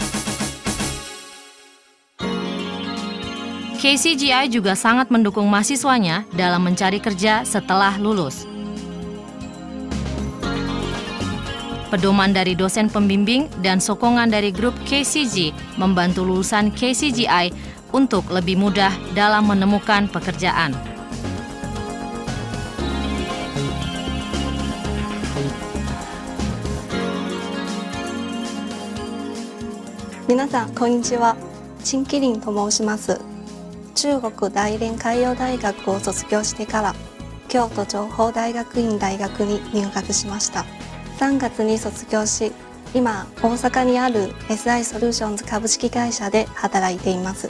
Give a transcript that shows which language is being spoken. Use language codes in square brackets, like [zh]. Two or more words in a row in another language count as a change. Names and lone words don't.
[id] KCGI juga sangat mendukung mahasiswanya dalam mencari kerja setelah lulus. Pedoman dari dosen pembimbing dan sokongan dari grup KCG membantu lulusan KCGI untuk lebih mudah dalam menemukan pekerjaan. [ja] みなさん、こんにちは. 陳キリンと申します。中国大連海洋大学を卒業してから京都情報大学院大学に入学しました。3月に卒業し、 今、大阪にある SI ソリューションズ株式会社で働いています。